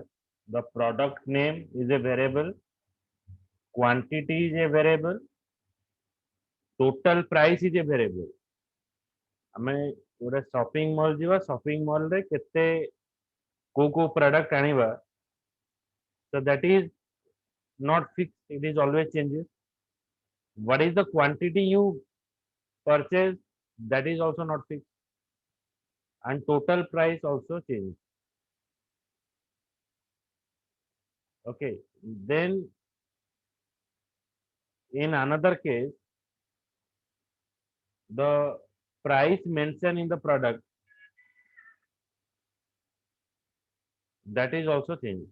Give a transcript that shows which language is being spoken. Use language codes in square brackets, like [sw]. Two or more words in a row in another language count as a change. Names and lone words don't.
[en] The product name is a variable, quantity is a variable, total price is a variable. [or] ଆମେ ଗୋଟେ [en] shopping mall [or] ଯିବା [en] shopping mall [or] ରେ କେତେ କୋଉ କୋଉ ପ୍ରଡକ୍ଟ ଆଣିବା [en] so that is not fixed, it is always changes. What is the quantity you purchase, that is also not fixed, and total price also changes. Okay, then in another case the price mentioned in the product, that is also changed.